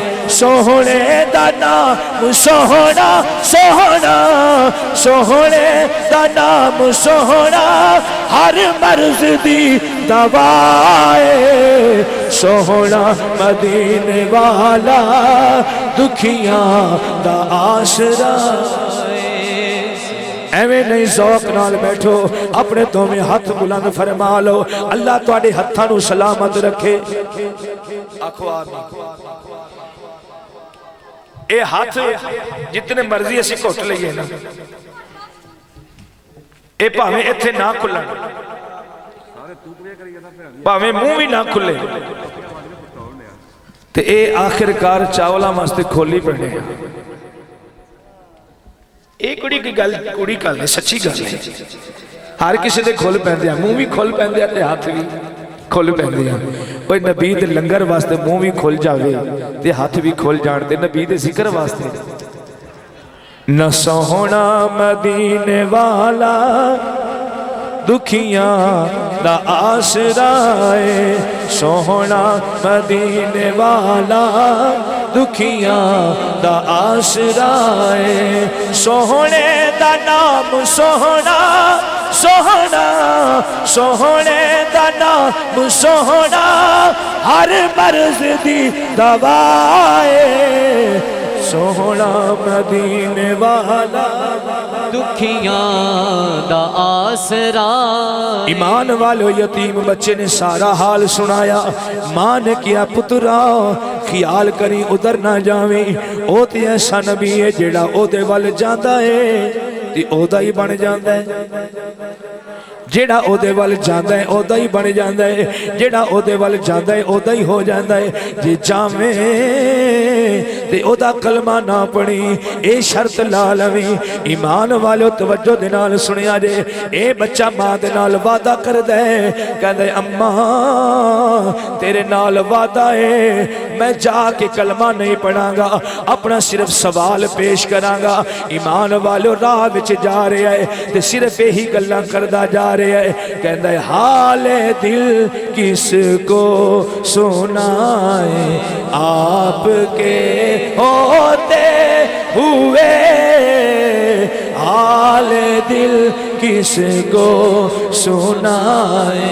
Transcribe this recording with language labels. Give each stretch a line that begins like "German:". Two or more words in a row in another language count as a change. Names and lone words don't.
Punjabi: سوہنے دا نام سوہنا، سوہنا سوہنے دا نام سوہنا، ہر مرض دی دوائے، سوہنا مدینے والا دکھیاں دا آسرا۔ ایویں نہیں ذوق نال بیٹھو، اپنے تو میں ہاتھ بلند فرما لو، اللہ تواڈے ہتھاں نو سلامت رکھے۔ آکھو آمین۔ اے ہاتھ جتنے مرضی اسی گھٹ لئیے نا، اے پاویں ایتھے نہ کھلن، پاویں منہ بھی نہ کھلے، تے اے آخر کار چاولا واسطے کھولی پڑنے ہیں۔ اے کڑی کی گل کڑی گل ہے، سچی گل ہے، ہر کسی دے کھول پہندے ہیں، منہ بھی کھول پہندے ہیں تے ہاتھ بھی کھول پہندے ہیں۔ کوئی نبی دے لنگر واسطے منہ بھی کھول جاوے تے ہاتھ بھی کھول جاندے، نبی دے ذکر واسطے۔ نہ سوہنا مدینے والا دکھیاں دا آسرا ہے، سوہنا مدینے والا دکھیاں دا آسرا ہے، سوہنے دا نام سوہنا، سوہنا سوہنے دا نام سوہنا، ہر مرض دی دوائے، سوہنا مدینے والا دکھیاں دا آسرا۔ ایمان والو یتیم بچے نے سارا حال سنایا، ماں نے کیا پترا خیال کری ادھر نہ جاویں، او تے ایسا نبی ہے جیڑا او دے وال جاندا ہے تے او دا ہی بن جاندا ہے، جیڑا او دے وال جاندا ہے او دا ہی بن جاندا ہے، جیڑا او دے وال جاندا ہے او دا ہی ہو جاندا ہے۔ جے جاویں تے او دا کلمہ نہ پڑھی، اے شرط لا لویں۔ ایمان والو توجہ دے نال سنیا جے، اے بچہ ماں دے نال وعدہ کر دے، کہندے اماں تیرے نال وعدہ ہے، میں جا کے کلمہ نہیں پڑھاں گا، اپنا صرف سوال پیش کراں گا۔ ایمان والو راہ وچ جا رہے ہے تے صرف یہی گلاں کردا جا رہے ہے، کہندے
Urdu: حال دل کس کو سنائے آپ کے ہوتے ہوئے، حال دل کس کو سنائے